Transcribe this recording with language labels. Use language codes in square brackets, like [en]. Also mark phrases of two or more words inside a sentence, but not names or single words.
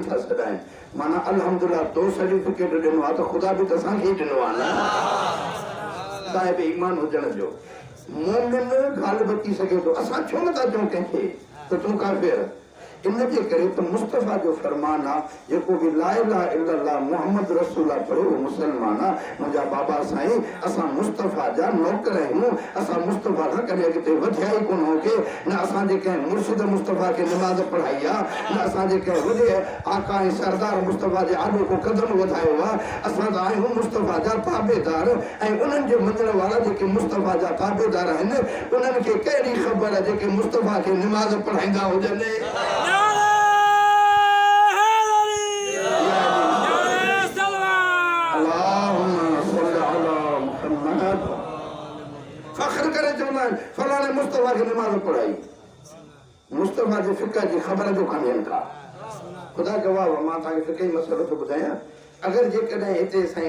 [sd] था सॾाइनि माना अल्हम्दुलिल्लाह तो सर्टिफिकेट ॾिनो आहे त ख़ुदा बि त असांखे ई ॾिनो आहे न साहिब ईमान हुजण जो मोमिन ग़ालिब थी सघे थो असां छो नथा चऊं कंहिंखे त तूं काफ़िर इनके करे तो मुस्तफा जो फरमान आ जेको भी [ar] لا إله إلا الله محمد رسول الله [sd] पढ़े वो मुसलमान आ मुजा बाबा साईं असा मुस्तफा जा नौकर आहियूं असा मुस्तफा का कने अॻिते वधिया ई कोन होके न असा जे कंहिं मुर्शिद मुस्तफा के नमाज पढ़ाई आ न असा जे कंहिं वॾे आका ऐं सरदार मुस्तफा जे आॾो को कदम वधायो आ असा त आहियूं मुस्तफा जा ताबेदार ऐं उन्हनि जे मञण वारा जेके मुस्तफा जा ताबेदार आहिनि उन्हनि खे कहिड़ी ख़बर आहे जेके मुस्तफा खे नमाज पढ़ाईंदा हुजनि फख्र करे चवंदा आहिनि फलाणे मुस्तफा खे नमाज पढ़ाई मुस्तफा जे फिक़ह जी ख़बर जो कान्हे का खुदा गवाह मां तव्हांखे फिक़ही मसइलो थो ॿुधायां अगरि जेकॾहिं हिते साईं